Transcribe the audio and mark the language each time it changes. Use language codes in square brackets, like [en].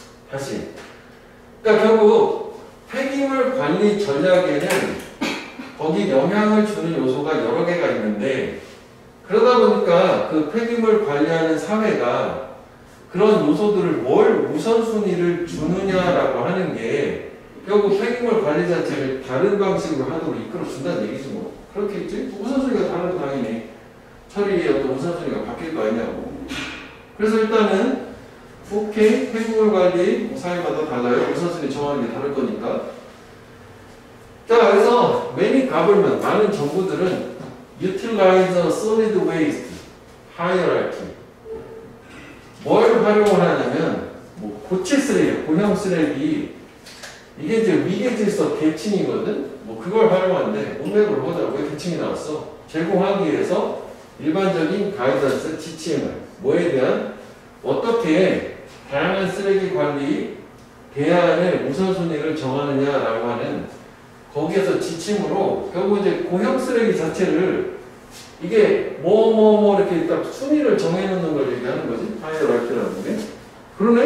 [ko] 다시. 그러니까 결국 폐기물 관리 전략에는 거기 영향을 주는 요소가 여러 개가 있는데, 그러다 보니까 그 폐기물 관리하는 사회가 그런 요소들을 뭘 우선순위를 주느냐라고 하는 게 결국 폐기물 관리 자체를 다른 방식으로 하도록 이끌어준다는 얘기지 뭐. 그렇겠지? 우선순위가 다른 당연히 처리의 어떤 우선순위가 바뀔 거 아니냐고. 그래서 일단은 오케이, 폐기물 관리 사회마다 달라요. 우선순위 정하는 게 다를 거니까. 자, 그래서 [en] many government, [ko] 많은 정부들은 [en] utilize a solid waste hierarchy. [ko] 뭘 활용을 하냐면 뭐 고체 쓰레기, 고형 쓰레기, 이게 이제 위계질서 계층이거든. 뭐 그걸 활용하는데 문맥을 보자고 왜 계층이 나왔어? 제공하기 위해서 일반적인 가이던스 지침을 뭐에 대한 어떻게 다양한 쓰레기 관리 대안의 우선순위를 정하느냐라고 하는 거기에서 지침으로 결국 이제 고형 쓰레기 자체를 이게 뭐 이렇게 딱 순위를 정해놓는 걸 얘기하는 거지. 하이어라키라는 게. 그러네.